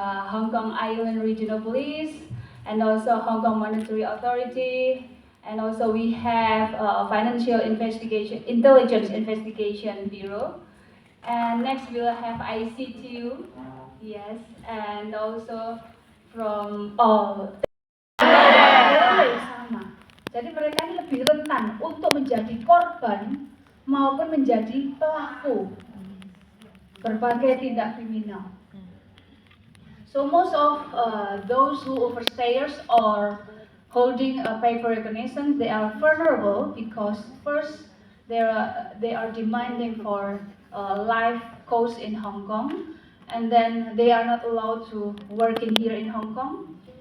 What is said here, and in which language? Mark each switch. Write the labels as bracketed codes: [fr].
[en] Hong Kong Island Regional Police, and also Hong Kong Monetary Authority, and also we have Financial Intelligence Investigation Bureau, and next we'll have ICTU, yes, and also from all sama. [id] Jadi mereka ini lebih rentan untuk menjadi korban maupun menjadi pelaku berbagai tindak kriminal. [en] So most of those who overstayers or holding a paper recognition, they are vulnerable because first they are demanding for life cost in Hong Kong, and then they are not allowed to work in here in Hong Kong.